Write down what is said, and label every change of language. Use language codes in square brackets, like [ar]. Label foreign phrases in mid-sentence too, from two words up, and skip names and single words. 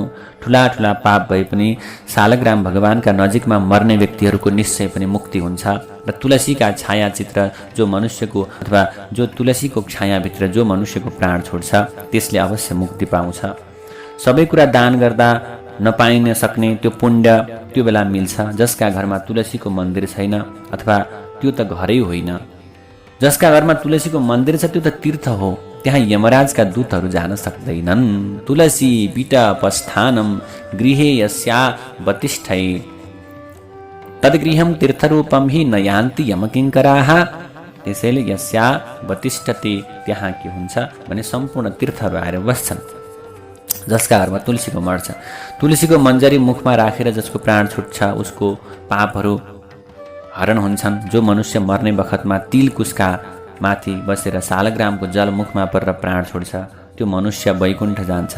[ne] ठुला ठुला पाप भए पनि सालग्राम भगवानका नजिकमा मर्ने व्यक्तिहरूको निश्चय पनि मुक्ति हुन्छ र तुलसीका छायाचित्र जो मनुष्यको अथवा जो तुलसीको छायाभित्र जो मनुष्यको प्राण छोड्छ त्यसले अवश्य मुक्ति पाउँछ। सबै कुरा दान गर्दा नपाइन सक्ने त्यो पुण्य त्यो बेला मिल्छ जसका घरमा तुलसीको मन्दिर छैन, अथवा त्यो त घरै होइन। जसका घरमा तुलसीको मन्दिर छ त्यो त तीर्थ हो, त्यहाँ यमराजका दूतहरू जान सक्दैनन्। [sa] तुलसी विटपस्थानम गृहे यस्या वतिष्ठै तद्गृहम तीर्थरूपम हि न यान्ति यमकिङ्कराः। त्यसैले यस्या वतिष्ठते, [ne] त्यहाँ के हुन्छ भने सम्पूर्ण तीर्थहरू आएर बस्छन्। जसका घरमा तुलसीको मठ छ, तुलसीको मन्जरी मुखमा राखेर जसको प्राण छुट्छ उसको पापहरू हरण हुन्छन्। जो मनुष्य मर्ने बखतमा तिल कुशका माथि बसेर सालग्रामको जल मुखमा परेर प्राण छोड्छ त्यो मनुष्य वैकुण्ठ जान्छन्।